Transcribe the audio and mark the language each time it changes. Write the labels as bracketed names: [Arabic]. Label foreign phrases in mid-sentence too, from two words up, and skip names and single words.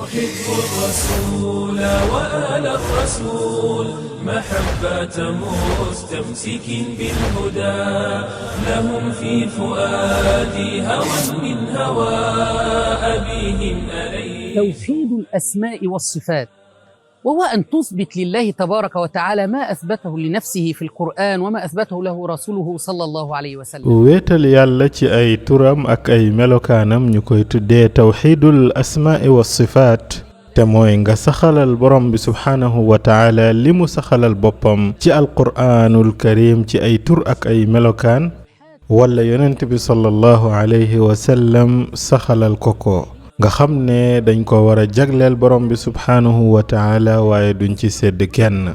[Arabic] أحب الرسول وآل الرسول محبة مستمسك بالهدى لهم في فؤادي هوى من هوى أبيهم أليس. توحيد الأسماء والصفات، وهو أن تثبت لله تبارك وتعالى ما أثبته لنفسه في القرآن وما أثبته له رسوله صلى الله عليه وسلم. [Wolof] wéetal yàlla ci ay turam ak ay melokaanam ñu koy tuddee [Arabic] توحيد الأسماء والصفات [Wolof] te mooy nga saxalal borom bi [Arabic] سبحانه وتعالى [Wolof] li mu saxalal boppam ci [Arabic] القرآن الكريم [Wolof] ci ay tur ak ay melokaan wala yonent bi [Arabic] صلى الله عليه وسلم [Wolof] saxalal ko nga xam ne dañ ko war a jagleel borom bi [Arabic] سبحانه وتعالى [Wolof] waaye duñ ci sedd kenn.